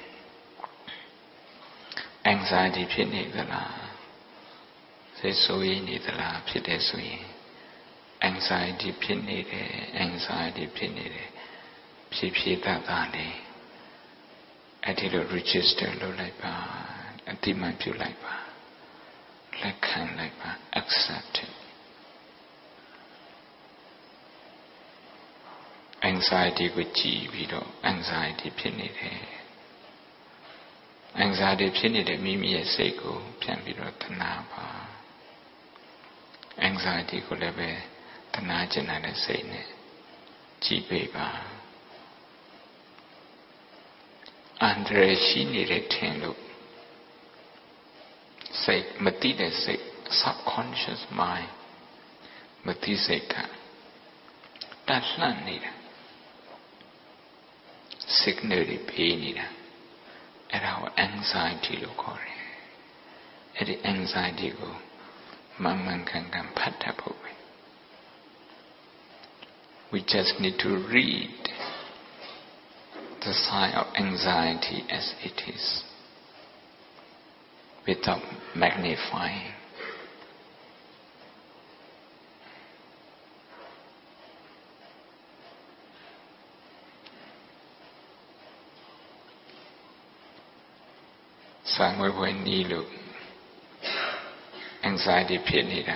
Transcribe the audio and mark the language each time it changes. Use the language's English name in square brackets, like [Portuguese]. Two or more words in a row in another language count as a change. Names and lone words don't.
[Burmese] anxiety ဖြစ်နေသလားစိတ်ဆိုးရိမ်နေသလားဖြစ်တဲ့ဆိုရင် anxiety ဖြစ်နေတယ် anxiety ဖြစ်နေတယ်ဖြည်းဖြည်းသားလေးအဲ့ဒီလို register လုပ်လိုက်ပါအတိမတ်ပြုလိုက်ပါလက်ခံလိုက်ပါ [English] accept it [Burmese] anxiety ကိုကြည့်ပြီးတော့ anxiety ဖြစ်နေတယ် anxiety ဖြစ်နေတဲ့မိမိရဲ့စိတ်ကိုပြန်ပြီးတော့တနာပါ anxiety ကိုလည်းပဲတနာကျင်တဲ့စိတ်နဲ့ကြည့်ပေးပါ အန္တရာယ်ရှိနေတဲ့ထင်လို့စိတ်မသိတဲ့စိတ် [English] subconscious mind [Burmese] မသိစိတ်ကတတ်လှမ်းနေတာ signal တွေပေးနေတာအဲ့ဒါကို anxiety လို့ခေါ်တယ်အဲ့ဒီ anxiety ကိုမှန်မှန်ကန်ကန်ဖတ်တတ်ဖို့ပဲ [English] we just need to read the sign of anxiety as it is without magnifying [Burmese] ဆိုင်ဝဲဝဲနီးလို့ anxiety ဖြစ်နေတာ